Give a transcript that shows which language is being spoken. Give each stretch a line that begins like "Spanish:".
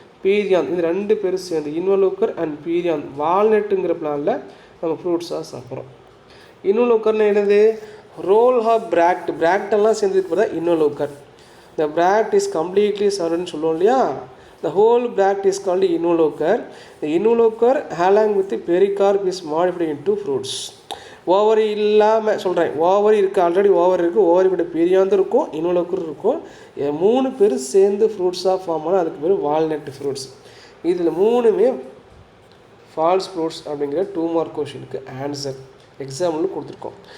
Tamil: Perianth, இந்த 2 பேரும் சேர்ந்து இன்வலோக்கர் அண்ட் பீரியாந்த் வால்நட்டுங்கிற பிளானில் நம்ம ஃப்ரூட்ஸாக சாப்பிட்றோம். இன்வலோக்கர்னு என்னது?
English: whorl of bract,
Tamil: பிராக்டெல்லாம் சேர்ந்ததுக்கு பார்த்தா இன்வலோக்கர். இந்த பிராக்ட்
English: is completely
Tamil: சரௌண்டட்னு சொல்லுவோம் இல்லையா,
English: the whole bract is called involucre. The involucre along with the pericarp is modified into fruits.
Tamil: Ovary இல்லாமல் சொல்கிறேன், ஓவரி இருக்குது, ஆல்ரெடி ஓவரி இருக்குது, ஓவரி கூட பெரியாந்து இருக்கும், இன்வலோக்கர் இருக்கும், 3 பேர் சேர்ந்து ஃப்ரூட்ஸாக ஃபார்ம் ஆனால் அதுக்கு பேர் வால்நட் ஃப்ரூட்ஸ். இதில் 3மே ஃபால்ஸ் ஃப்ரூட்ஸ் அப்படிங்கிற 2 மார்க் கொஷனுக்கு ஆன்சர் எக்ஸாம்பிள் கொடுத்துருக்கோம்.